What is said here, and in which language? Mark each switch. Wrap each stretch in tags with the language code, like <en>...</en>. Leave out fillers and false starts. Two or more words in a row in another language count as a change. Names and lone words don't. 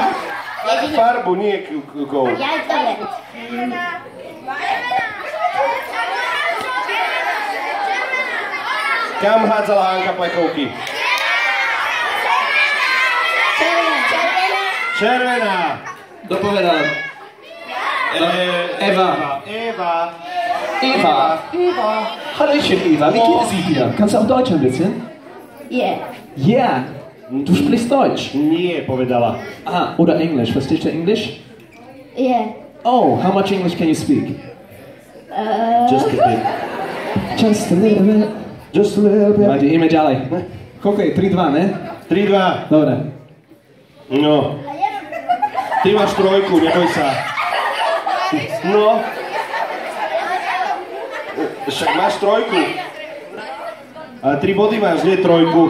<sk>Farbu, nie kov. Ja, dobre. Kam hádzala Hanka plechovky? Červená. Kto povedal? Eva.</sk> <de>Hallöchen, Eva. Wie geht es dir? Kannst du auch Deutsch ein bisschen?</de> <en>Yeah.</en> <de>Ja. Du sprichst Deutsch.</de> <sk>Nie, povedala.</sk> <de>Ah, oder Englisch. Verstehst du Englisch?</de> <en>Yeah. Oh, how much English can you speak? Just a bit. Just a little bit. Just a little bit.</en> <sk>Máte, ideme ďalej. Koľko je? 3-2, ne? 3-2. Dobre. No. Ty máš 3, neboj sa. No. Však máš 3. Ale 3 body máš, nie 3.</sk>